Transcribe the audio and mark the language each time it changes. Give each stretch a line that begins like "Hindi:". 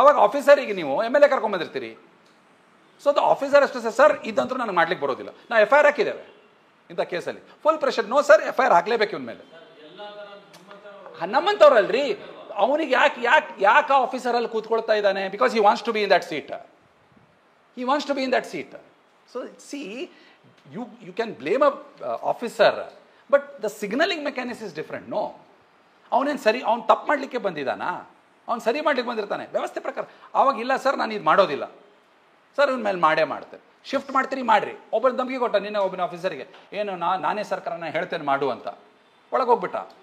Kannada: ಅವಾಗ ಆಫೀಸರಿಗೆ ನೀವು MLA ಕರ್ಕೊಂಬಂದಿರ್ತೀರಿ. So the officer ಅಷ್ಟೇ, ಸರ್ ಇದಂತೂ ನನಗೆ ಮಾಡ್ಲಿಕ್ಕೆ ಬರೋದಿಲ್ಲ, ನಾವು FIR ಹಾಕಿದ್ದೇವೆ ಇಂಥ ಕೇಸಲ್ಲಿ, full pressure, no sir FIR ಹಾಕ್ಲೇಬೇಕು ಇವನ ಮೇಲೆ. ನಮ್ಮಂಥವ್ರಲ್ರಿ, ಅವನಿಗೆ ಯಾಕೆ ಆಫೀಸರಲ್ಲಿ ಕೂತ್ಕೊಳ್ತಾ ಇದ್ದಾನೆ?
English: Because he wants to be in that seat. He wants to be in that seat. So see, you can blame a officer, but the signaling mechanism is different.
Kannada: No, ಅವನೇನು ಸರಿ, ಅವ್ನು ತಪ್ಪು ಮಾಡಲಿಕ್ಕೆ ಬಂದಿದ್ದಾನಾ? ಅವ್ನು ಸರಿ ಮಾಡ್ಲಿಕ್ಕೆ ಬಂದಿರ್ತಾನೆ ವ್ಯವಸ್ಥೆ ಪ್ರಕಾರ. ಆವಾಗ ಇಲ್ಲ ಸರ್ ನಾನು ಇದು ಮಾಡೋದಿಲ್ಲ ಸರ್, ಇವನ ಮೇಲೆ ಮಾಡೇ ಮಾಡ್ತೇನೆ, ಶಿಫ್ಟ್ ಮಾಡ್ತೀರಿ ಮಾಡಿರಿ. ಒಬ್ಬರು ಧಮಕಿ ಕೊಟ್ಟ ನಿನ್ನೆ ಒಬ್ಬನ ಆಫೀಸರ್ಗೆ, ಏನು ನಾನೇ ಸರ್ಕಾರನ ಹೇಳ್ತೇನೆ ಮಾಡು ಅಂತ. ಒಳಗೋಗ್ಬಿಟ್ಟ.